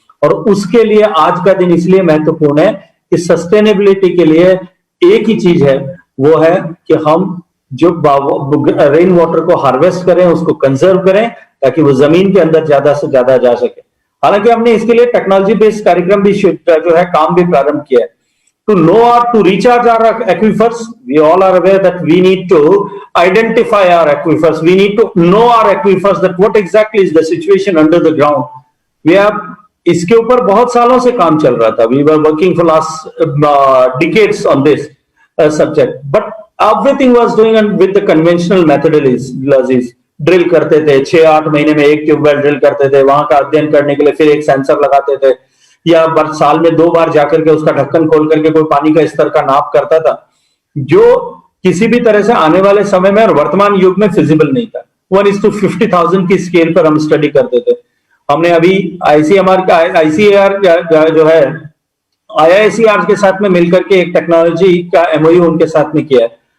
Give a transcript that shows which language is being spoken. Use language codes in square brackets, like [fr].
[hi] और उसके लिए आज का दिन इसलिए महत्वपूर्ण है कि सस्टेनेबिलिटी के लिए एक ही चीज है, वो है कि हम जो रेन वाटर को हार्वेस्ट करें, उसको कंजर्व करें, ताकि वो जमीन के अंदर ज्यादा से ज्यादा जा सके। हालांकि हमने इसके लिए टेक्नोलॉजी बेस्ड कार्यक्रम भी जो है काम भी प्रारंभ किया है। [en] To recharge our aquifers, we all are aware that we need to identify our aquifers. We need to know our aquifers, that what exactly is the situation under the ground. We have [hi] इसके ऊपर बहुत सालों से काम चल रहा था. [en] We were working for last decades on this subject, but everything was doing with the conventional methodologies. [hi] Drill करते थे, 6-8 महीने में एक ट्यूबवेल ड्रिल करते थे, वहां का अध्ययन करने के लिए फिर एक सेंसर लगाते थे, या साल में 2 बार जाकर के उसका ढक्कन खोल करके कोई पानी का स्तर का नाप करता था, जो किसी भी तरह से आने वाले समय में और वर्तमान युग में फिजिबल नहीं था। 1:50,000 की स्केल पर हम स्टडी करते थे। हमने अभी आईसीएआर जो है IISER के साथ में मिलकर के एक टेक्नोलॉजी का MOU उनके साथ में किया है।